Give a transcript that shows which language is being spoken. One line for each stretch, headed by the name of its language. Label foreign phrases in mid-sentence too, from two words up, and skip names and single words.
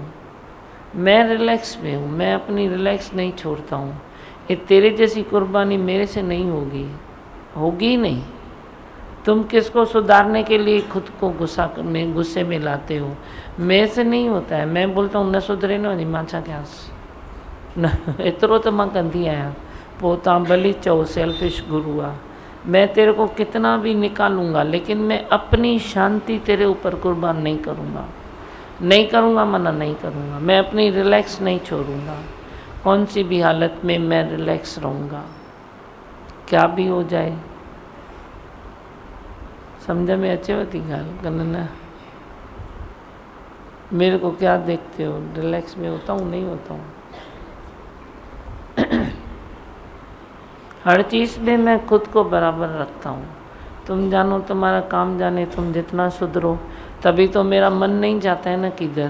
Hindi: मैं रिलैक्स में हूँ, मैं अपनी रिलैक्स नहीं छोड़ता हूँ। ये तेरे जैसी कुर्बानी मेरे से नहीं होगी, होगी नहीं। तुम किसको सुधारने के लिए खुद को गुस्से में लाते हो? मेरे से नहीं होता है। मैं बोलता हूँ
Sindhi: न सुधरे न मां छा कयांस न, एतिरो तो मां कंदी आहियां। पोइ तव्हां भली चओ सेल्फिश गुरु आहे,
Hindi: मैं तेरे को कितना भी निकालूंगा, लेकिन मैं अपनी शांति तेरे ऊपर कुर्बान नहीं करूँगा। नहीं करूँगा मना नहीं करूँगा। मैं अपनी रिलैक्स नहीं छोड़ूंगा। कौन सी भी हालत में मैं रिलैक्स रहूँगा, क्या भी हो जाए।
Sindhi: समझ में अचेव थी ॻाल्हि कन न?
Hindi: मेरे को क्या देखते हो, रिलैक्स में होता हूँ नहीं होता हूँ? हर चीज़ में मैं खुद को बराबर रखता हूँ। तुम जानो तुम्हारा काम जाने, तुम जितना सुधरो, तभी तो मेरा मन नहीं जाता है ना किधर।